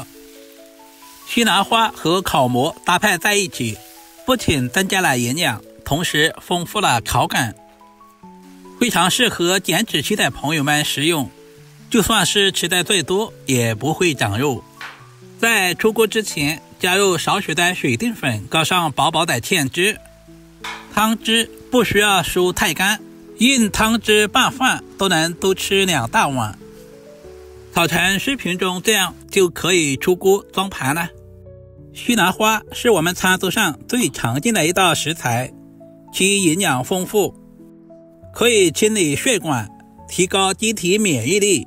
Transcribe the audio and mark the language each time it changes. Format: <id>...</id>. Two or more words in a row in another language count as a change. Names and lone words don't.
<zh>西蘭花和口蘑搭配在一起，不僅增加了營養，同時豐富了口感，非常適合減脂期的朋友們食用，就算是吃的最多也不會長肉。在出鍋之前加入少許的水淀粉，搞上薄薄的芡汁，湯汁不需要疏太乾，用湯汁拌飯都能多吃2大碗。炒成視頻中這樣就可以出鍋裝盤了。西蘭花是我們餐桌上最常見的一道食材，其營養豐富，可以清理血管，提高機體免疫力。</zh>